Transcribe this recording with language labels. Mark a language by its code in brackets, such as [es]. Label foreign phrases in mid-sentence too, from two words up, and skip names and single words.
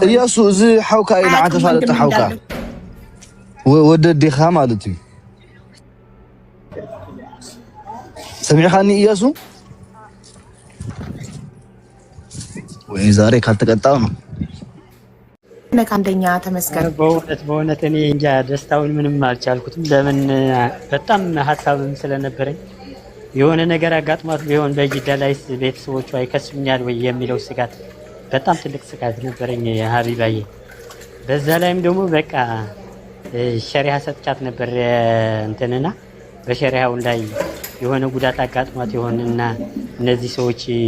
[ti] እያሱ እዚ ሐውካ ኢላ ተፋለጠ ሐውካ ወደዲኻ ማለት እዩ ሰሚዕኻኒ እያሱ ወይ [am] ዛሬ ካልተቀጣው ነው ነካ አንደኛ ተመስገን። በእውነት እኔ እንጃ ደስታውን ምንም አልቻልኩትም። ለምን በጣም ሀሳብም ስለነበረኝ የሆነ ነገር አጋጥሟት ቢሆን በጅዳ ላይ ቤተሰቦቿ አይከሱኛል ወይ የሚለው ስጋት በጣም ትልቅ ስጋት ነበረኝ ሀቢባዬ። በዛ ላይም ደግሞ በቃ ሸሪዓ ሰጥቻት ነበር እንትንና በሸሪዓው ላይ የሆነ ጉዳት አጋጥሟት ይሆንና እነዚህ ሰዎች